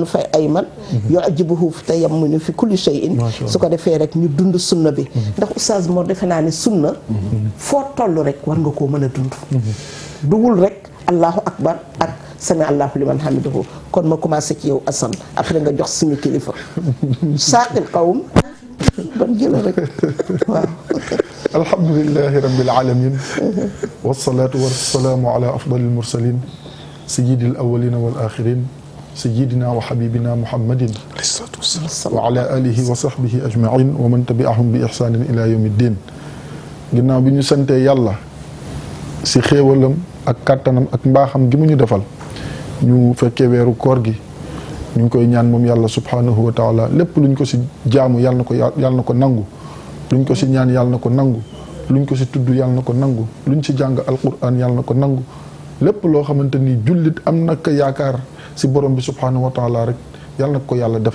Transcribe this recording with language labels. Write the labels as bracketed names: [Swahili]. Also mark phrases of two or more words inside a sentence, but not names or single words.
[Arabic] فأيمن يعجبه التيمن في كل شيء [Wolof] su ko defee rek ñu dund sunna bi ndax oustaz Mor defe naa ne sunna foo toll rek war nga koo mën a dund dugul rek [Arabic] الله أكبر [Wolof] ak [Arabic] سمع الله لمن حمده [Wolof] kon ma commencé ci yow Assane après nga jox suñu kilifa [Arabic] ساقي القوم [Wolof] ban jëla rek waaw [Arabic] الحمد لله رب العالمين والصلاة والسلام على أفضل المرسلين سيد الأولين والآخرين سيدنا وحبيبنا محمد وعلى آله وصحبه أجمعين ومن تبعهم بإحسان إلى [Wolof] yawmiddin ginnaaw bi ñu santee yàlla si xéewalam ak kàttanam ak mbaaxam gi mu ñu defal ñu fekkee weeru koor gi ñu ngi koy ñaan moom yàlla [Arabic] سبحانه وتعالى [Wolof] lépp luñ ko si jaamu yàlla na ko nangu luñ ko si ñaan yàlla na ko nangu luñ ko si tudd yàlla na ko nangu luñ si jàng alquran yàlla na ko nangu lépp loo xamante ni jullit am na ko yaakaar si borom bi [Arabic] سبحانه وتعالى [Wolof] rek yàlla na ko yàlla defal.